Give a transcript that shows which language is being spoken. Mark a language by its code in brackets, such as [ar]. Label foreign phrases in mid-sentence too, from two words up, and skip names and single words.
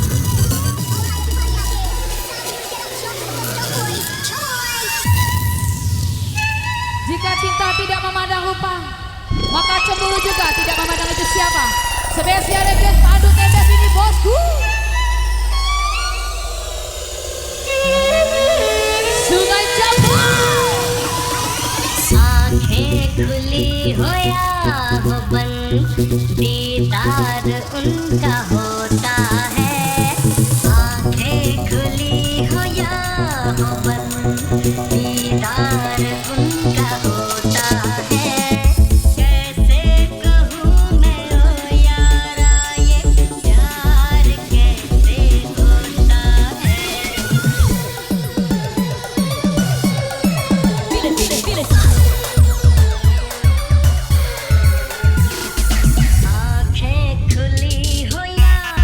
[id] Jika cinta tidak memandang rupa, maka cemburu juga tidak memandang itu siapa. Spesial legend padu tembes ini bosku. Sungai Jambu. [hi] आंखें खुली हो या हो बंद दीदार उनका होता है आंखें खुली हो या हो बंद दीदार उनका होता है कैसे कहूँ मैं ओ यारा ये प्यार कैसे होता है आंखें खुली हो या